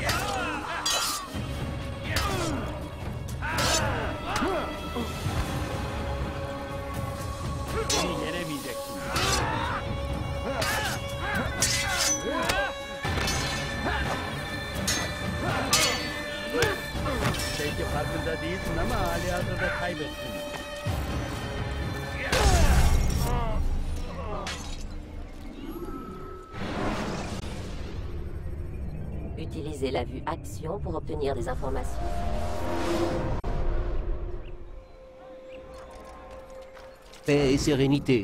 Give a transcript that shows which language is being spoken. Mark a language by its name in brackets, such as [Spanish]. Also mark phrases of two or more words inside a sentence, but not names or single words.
[Turkish] Beni yenemeyeceksin. Belki farkında değilsin ama halihazırda kaybettin. [French] Utilisez la vue action pour obtenir des informations. Paix et sérénité.